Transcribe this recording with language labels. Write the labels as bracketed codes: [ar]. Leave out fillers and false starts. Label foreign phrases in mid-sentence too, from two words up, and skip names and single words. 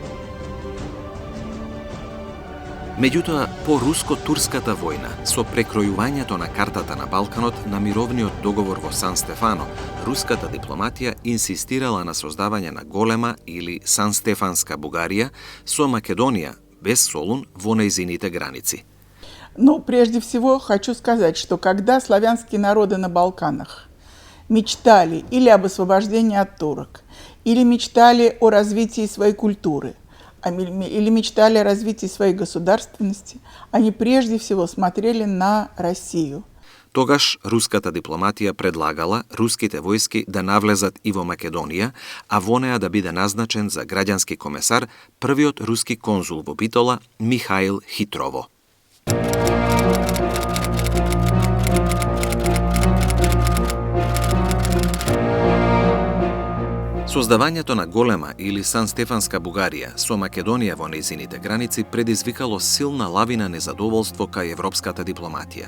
[mk] Меѓутоа, по руско-турската војна, со прекројувањето на картата на Балканот на мировниот договор во Сан Стефано, руската дипломатија инсистирала на создавање на голема или Сан-Стефанска Бугарија со Македонија без Солун во нејзините граници. [ru] Ну, прежде всего, хочу сказать, что когда славянские народы на Балканах мечтали или об освобождении от турок, или мечтали о развитии своей культуры, или мечтали о развитии своей государственности, они прежде всего смотрели на Россию. [mk] Тогаш руската дипломатија предлагала руските војски да навлезат и во Македонија, а во неа да биде назначен за граѓански комесар првиот руски конзул во Битола Михаил Хитрово. Создавањето на голема или Сан-Стефанска Бугарија со Македонија во нејзините граници предизвикало силна лавина незадоволство кај европската дипломатија.